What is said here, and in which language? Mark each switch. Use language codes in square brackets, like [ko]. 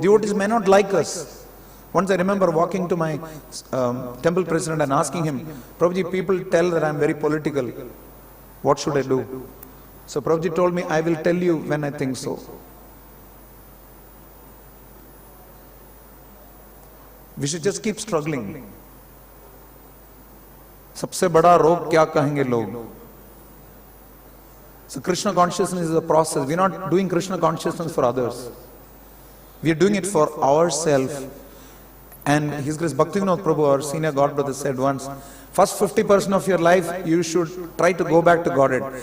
[en] Devotees may not like us. Once I remember walking to my temple president and asking him, Prabhuji, people tell that I am very political. What should I do? So Prabhuji told me, I will tell you when I think so. We should just keep struggling. [hi] सबसे बड़ा रोग क्या कहेंगे लोग? [en] So Krishna consciousness is a process. We are not doing Krishna consciousness for others. We are doing it for ourselves. And His Grace Bhaktivinoda Prabhu, our senior God brother, said once, First 50% of your life, you should try to go back to Godhead.